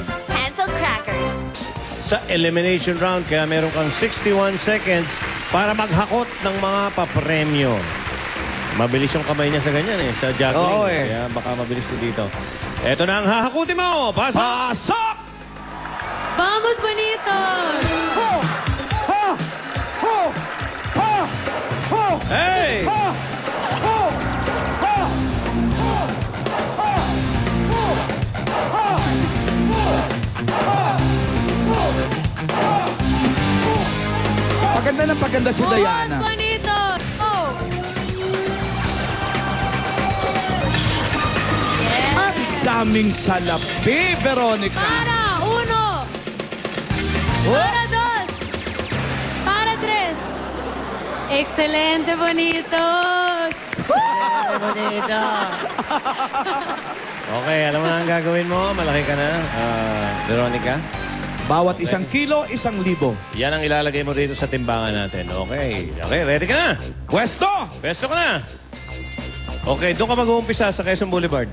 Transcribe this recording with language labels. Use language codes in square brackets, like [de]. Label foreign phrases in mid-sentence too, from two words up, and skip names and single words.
[tl] Hansel Crackers. Sa elimination round, kaya meron kang 61 seconds para maghakot ng mga papremyo. Mabilis yung kamay niya sa ganyan eh, sa juggling. Oo eh. Kaya baka mabilis dito. Eto na ang hahakutin mo. Pasok! Pasok! [es] Vamos, bonitos! Ho! Ho! Ho! Ho! Ho! Hey! Ho! Ho! Ho! [tl] Paganda ng paganda si Diana. [es] Vamos, bonitos! Oh! [tl] Ang daming salapi, Veronica. [es] Para uno! Para dos! Para tres! Excelente, bonitos! Bonito. [tl] Okay, alam mo na ang gagawin mo. Malaki ka na, Veronica. Bawat 1 kilo, 1,000. Yan ang ilalagay mo rito sa timbangan natin. Okay. Okay, ready ka na? Pwesto! Pwesto ka na. Okay, doon ka mag-uumpisa sa Quezon Boulevard.